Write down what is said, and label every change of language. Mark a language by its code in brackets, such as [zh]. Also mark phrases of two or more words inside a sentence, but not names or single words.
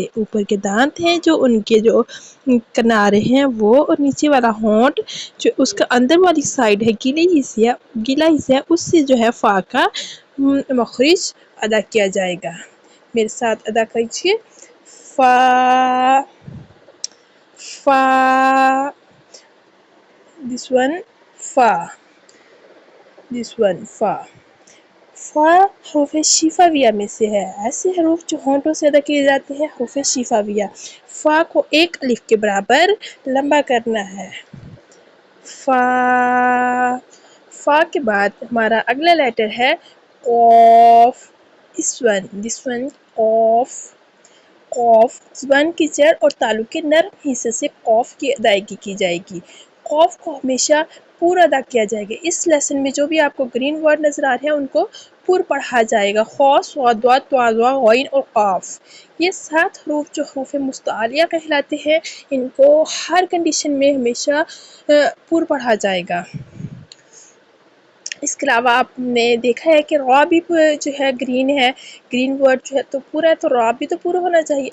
[ur] اوپر کے دانت ہیں جو ان کے جو کنارے ہیں وہ، اور نیچے والا ہونٹ جو اس کا اندر والی سائڈ ہے گیلا حصہ ہے، اس سے جو ہے فا کا مخرج ادا کیا جائے گا۔ میرے ساتھ ادا کیجیے فا فا، [en] this one فا، this one فا۔ [ur] فا حروف شفویہ میں سے ہے۔ ایسے حروف جو ہونٹوں سے ادا کیے جاتے ہیں حروف شفویہ۔ فا کو ایک الف کے برابر لمبا کرنا ہے۔ فا۔ فا کے بعد ہمارا اگلا لیٹر ہے قاف، [en] this one قاف۔ [ur] قاف زبان کی جڑ اور تالو کے نرم حصے سے قاف کی ادائیگی کی جائے گی۔ قاف کو ہمیشہ پورا ادا کیا جائے گا۔ اس لیسن میں جو بھی آپ کو [en] green word [ur] نظر آ رہے ہیں ان کو پور پڑھا جائے گا۔ خ، ص، ض، ط، ظ، غ اور قاف، یہ 7 حروف جو حروف مستعلیہ کہلاتے ہیں، ان کو ہر کنڈیشن میں ہمیشہ پور پڑھا جائے گا۔ اس کے علاوہ آپ نے دیکھا ہے کہ را بھی جو ہے گرین ہے، [en] green word [ur] جو ہے تو پورا ہے، تو را بھی تو پورا ہونا چاہیے۔